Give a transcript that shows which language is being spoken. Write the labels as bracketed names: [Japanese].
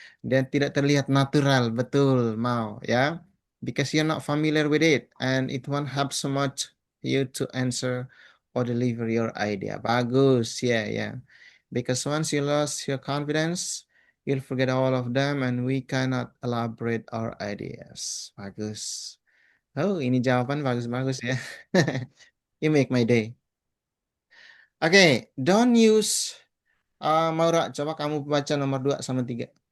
[Indonesian] Dan tidak terlihat natural, betul, mau ya. [English] Because you're not familiar with it and it won't help so much you to answer or deliver your idea. [Indonesian] Bagus, ya, ya. [English] Because once you lost your confidence, you'll forget all of them and we cannot elaborate our ideas. [Indonesian] Bagus. Oh, ini jawaban bagus-bagus ya. [English] You make my day. Oke, don't use Maura, [Indonesian] coba kamu baca nomor 2 sama 3.